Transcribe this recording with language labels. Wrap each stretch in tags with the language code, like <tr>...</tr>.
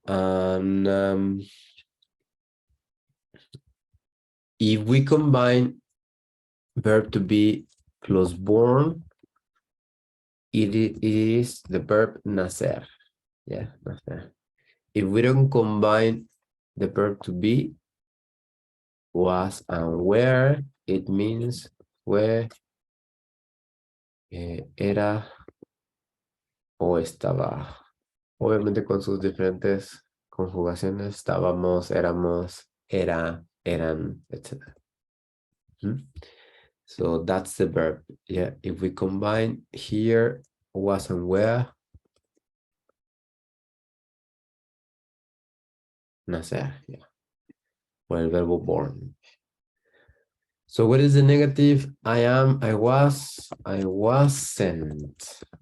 <en>And if we combine verb to be plus born, it is the verb nacer. Yeah, nacer. If we don't combine the verb to be, was and were, it means fue, era o estaba.</en> <es>Obviamente con sus diferentes conjugaciones, estábamos, éramos, era, eran, etc.</es> <en>So that's the verb. Yeah, if we combine here was and were, nacer, yeah, or el verbo born. So what is the negative? I am, I was, I wasn't.</en>